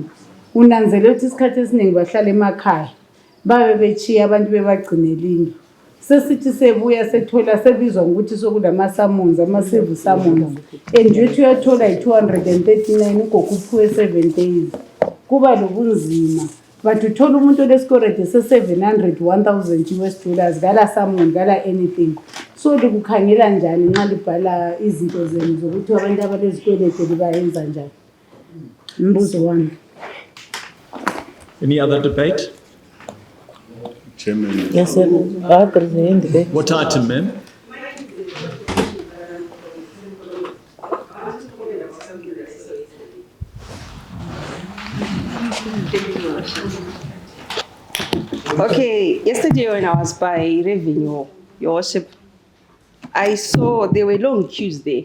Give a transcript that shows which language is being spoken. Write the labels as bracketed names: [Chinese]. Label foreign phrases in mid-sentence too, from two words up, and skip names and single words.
[North Ndebele] Unanzelela ukuthi isikhathi esiningi bahlala emakhaya. Babe bechiya abantu bebagcinela indlu. Sesithi sebuya sethola sebizwa ngokuthi sokulama summons, ama-civil summons. And uthi uyathola i-239 ugogo uphiwe 7 days. Kuba lobunzima. But uthola umuntu olesikweleti se-$700, $1,000 gala summon, gala anything. So likukhangela njani nxa libhala izinto zenu zokuthi abantu abalezikweleti libayenza njani? Mbuzo wami. [English] Any other debate? Chairman. Yes, sir. What item, ma'am? Okay, yesterday when I was by Revenue, Your Worship, I saw there were long queues there.